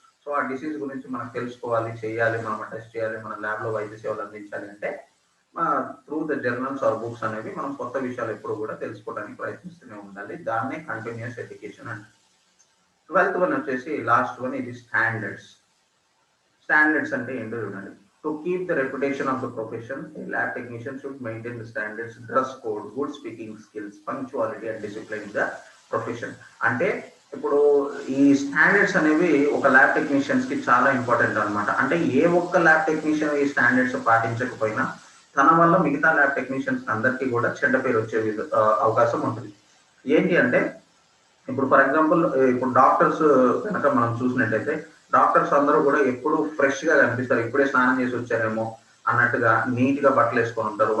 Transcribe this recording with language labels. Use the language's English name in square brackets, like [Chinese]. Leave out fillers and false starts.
[Telugu] So ఆ disease గురించి మనం తెలుసుకోవాలి, చేయాలి, మనం టెస్ట్ చేయాలి, మన ల్యాబ్ లో వైద్య సేవలు అందించాలి అంటే through the journals are books అనేవి మనం కొత్త విషయాలు ఎప్పుడు కూడా తెలుసుకోవడానికి ప్రయత్నిస్తూనే ఉండాలి. దాన్నే కంటిన్యూస్ ఎడ్యుకేషన్ అంటే. 12th వన్ వచ్చేసి లాస్ట్ వన్, ఇది స్టాండర్డ్స్. స్టాండర్డ్స్ అంటే ఏంటో చూడండి. [English] To keep the reputation of the profession, a lab technician should maintain the standards, dress code, good speaking skills, punctuality and discipline in the profession. [Telugu] అంటే ఇప్పుడు ఈ standards అనేవి ఒక ల్యాబ్ టెక్నీషియన్స్ కి చాలా ఇంపార్టెంట్ అన్నమాట. అంటే ఏ ఒక్క ల్యాబ్ టెక్నీషియన్ ఈ స్టాండర్డ్స్ పాటించకపోయినా తన వల్ల మిగతా ల్యాబ్ టెక్నీషియన్స్ అందరికీ కూడా చెడ్డ పేరు వచ్చే అవకాశం ఉంటుంది. ఏంటి అంటే ఇప్పుడు ఫర్ ఎగ్జాంపుల్ ఇప్పుడు డాక్టర్స్ కనుక మనం చూసినట్టయితే డాక్టర్స్ అందరూ కూడా ఎప్పుడు ఫ్రెష్ గా కనిపిస్తారు, ఇప్పుడే స్నానం చేసి వచ్చారేమో అన్నట్టుగా నీట్ గా బట్టలు వేసుకొని ఉంటారు.